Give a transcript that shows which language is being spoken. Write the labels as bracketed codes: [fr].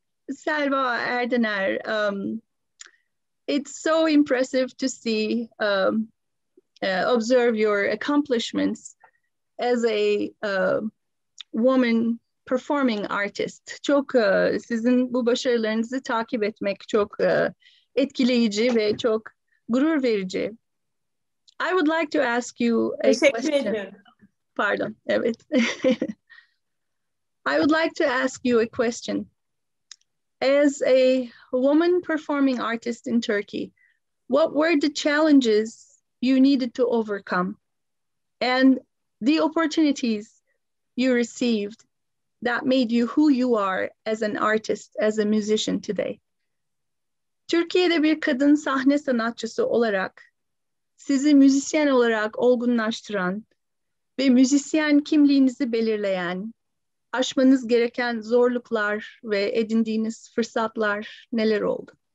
[en] Selva Erdener, it's so impressive to see, observe your accomplishments as a woman performing artist. [tr] Çok sizin bu başarılarınızı takip etmek çok etkileyici ve çok gurur verici. [en] I would like to ask you a question. [tr] Pardon, evet. [en] I would like to ask you a question. As a woman performing artist in Turkey, what were the challenges you needed to overcome and the opportunities you received that made you who you are as an artist, as a musician today? [tr] Türkiye'de bir kadın sahne sanatçısı olarak sizi müzisyen olarak olgunlaştıran ve müzisyen kimliğinizi belirleyen, aşmanız gereken zorluklar ve edindiğiniz fırsatlar neler oldu?